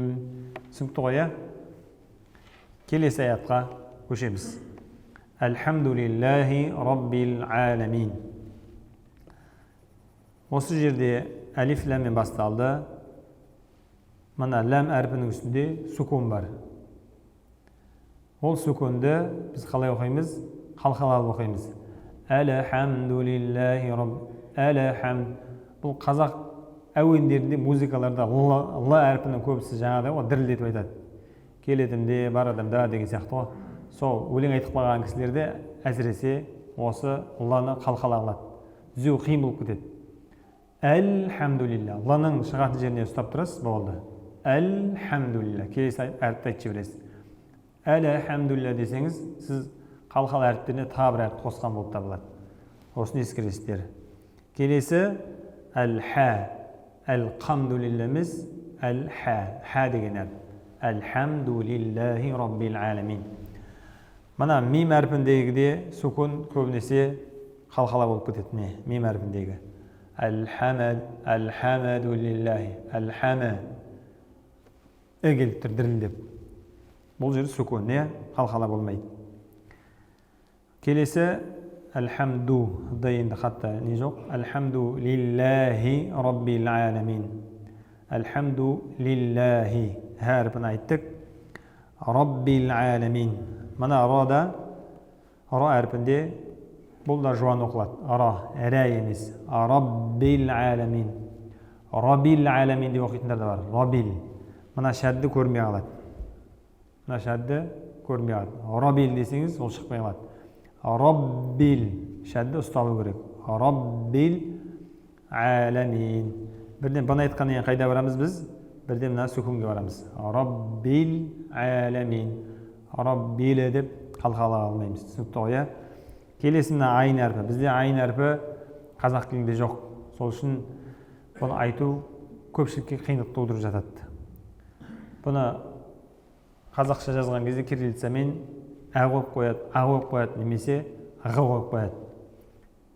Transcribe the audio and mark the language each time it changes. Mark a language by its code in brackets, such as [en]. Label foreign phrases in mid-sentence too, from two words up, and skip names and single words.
[kk] Түсінікті ғой, келесі аятқа көшеміз. [ar] الحمد لله رب العالمين. [kk] Осы жерде әлиф ләммен басталды. Мына ләм әрпінің үстінде сүкун бар. Ол сүкунды біз қалай оқимыз? Қалқалап оқимыз. [ar] الحمد لله رب الحم. [kk] Бұл қазақ әуендерінде, музыкаларда ла әрпінің көбісі жаңағыдай ғой, дірілдетіп айтады. Келетімде, барадымда деген сияқты ғой. Сол өлең айтып қалған кісілерде әсіресе осы ланы қалқалап алады. Түзеу қиын болып кетеді. Әлхамдулилла. Ланың шығатын жеріне ұстап тұрасыз, болды. Әлхамдулилла. Келесі әріпті айтып жібересіз. Әлхамдулилла десеңіз, сіз қалқалы әріптеріне тағы бір әріп қосқан болып табылады. Осыны ескересіздер. Келесі әл-ха. Әл-қамдулилләміз әл-ха. Ха деген әріп. [ar] الحمد لله رب العالمين. [kk] Мына мим әрпіндегіде сүкун көбінесе қалқала болып кетеді. Мим әрпіндегі. Әлхамдулиллахи. Әлхама. Келіп тұр дірілдеп. Бұл жері сүкун, қалқала болмайды. Келесі Әлхамду. Енді қатта не жоқ. [ar] الحمد لله رب العالمين. [kk] Әлхамдулиллахи. Әрпін айттық. [ar] رب العالمين. [kk] Мына рада, ра әрпінде бұл да жуан оқылады. Ра, рә емес. [ar] رب العالمين. رب العالمين [kk] деп оқитындар да бар. Раббил. Мына шәдді көрмей қалады. Мына шәдді көрмей қалады. Раббил десеңіз, ол шықпай қалады. Раббил. Шәдді ұсталу керек. [ar] رب العالمين. [kk] Бірден бұны айтқаннан қайда барамыз біз? Бірден мына сүкунге барамыз. [ar] رب العالمين. [kk] Раббил деп қалқала алмаймыз. Түсінікті ғой, келесі мына айын әрпі. Бізде айын әрпі қазақ тілінде жоқ. Сол үшін бұны айту көпшілікке қиындық тудырып жатады. Бұны қазақша жазған кезде кириллицамен ә қойып қояды, немесе ға қойып қояды.